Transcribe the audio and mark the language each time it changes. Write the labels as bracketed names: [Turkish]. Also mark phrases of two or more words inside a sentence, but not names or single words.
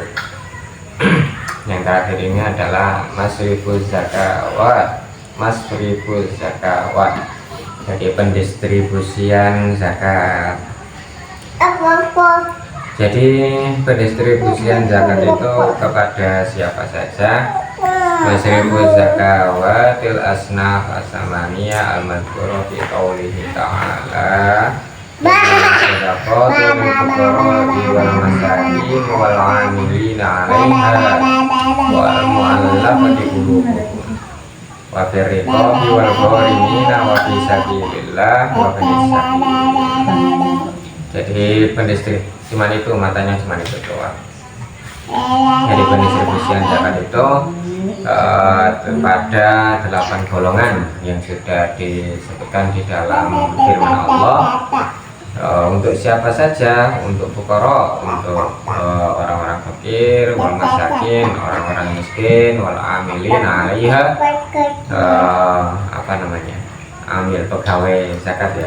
[Indonesian] Yang terakhir ini adalah [Arabic] مصارف الزكوات. مصارف الزكوات. [Indonesian] Jadi pendistribusian zakat. Jadi pendistribusian zakat itu kepada siapa saja. [Arabic] مصارف الزكوات الأصناف الثمانية المذكورة في قوله تعالى صدقات الفقراء والمساكين والعاملين عليها والمؤلفة قلوبهم وفي الرقاب والغارمين وفي سبيل الله وابن السبيل. [Indonesian] Jadi pendistribusian cuman itu, matanya cuman itu doang. Jadi pendistribusian zakat itu pada 8 golongan yang sudah disebutkan di dalam firman Allah. Untuk siapa saja, untuk fuqara, untuk orang-orang fakir, [Arabic] والمساكين, [Indonesian] orang-orang miskin, [Arabic] والعاملين عليها, [Indonesian] amil pegawai zakat ya.